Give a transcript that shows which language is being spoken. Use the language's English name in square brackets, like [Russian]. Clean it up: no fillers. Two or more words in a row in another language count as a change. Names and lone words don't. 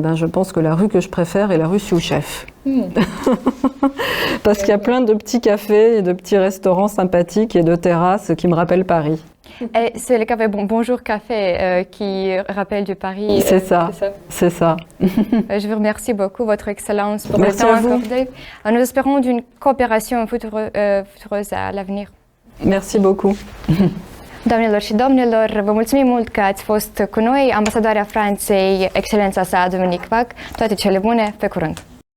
[French] Je pense que la rue que je préfère est la rue Siouchef. Parce qu'il y a plein de petits cafés et de petits restaurants sympathiques et de terrasses qui me rappellent Paris. Et c'est le café Bonjour Café qui rappelle de Paris. C'est ça, c'est ça. Je vous remercie beaucoup, Votre Excellence, pour le temps accordé. Nous espérons d'une coopération futureuse à l'avenir. Merci beaucoup. [Romanian] Doamnelor și domnilor, vă mulțumim mult că ați fost cu noi, ambasadoarea Franței, Excelența sa Dominic Vac. Toate cele bune, pe curând!